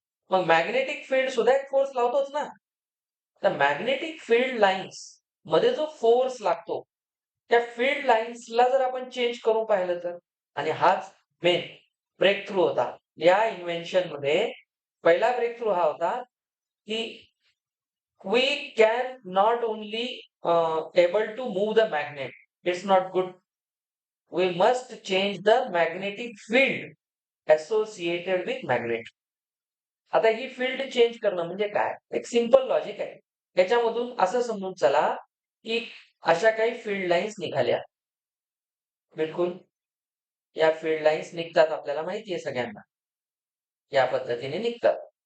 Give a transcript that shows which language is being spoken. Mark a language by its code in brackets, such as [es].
[mr] मग magnetic field सुद्धा एक फोर्स लावतोच ना. तर मॅग्नेटिक फील्ड लाईन्स मध्ये जो फोर्स लागतो, त्या फील्ड लाईन्सला जर आपण चेंज करून पाहिलं तर, आणि हाच मेन ब्रेक थ्रू होता. या इन्व्हेन्शन मध्ये पहिला ब्रेक थ्रू हा होता, की [en] we can not only able to move the magnet. It's not good. We must change the magnetic field associated with magnet. [mr] आता ही फील्ड चेंज करणं म्हणजे काय? एक सिंपल लॉजिक आहे. त्याच्यामधून असं समजून चला, की अशा काही फील्ड लाईन्स निघाल्या. बिलकुल. या फील्ड लाईन्स निघतात आपल्याला माहिती आहे सगळ्यांना. या पद्धतीने निघतात.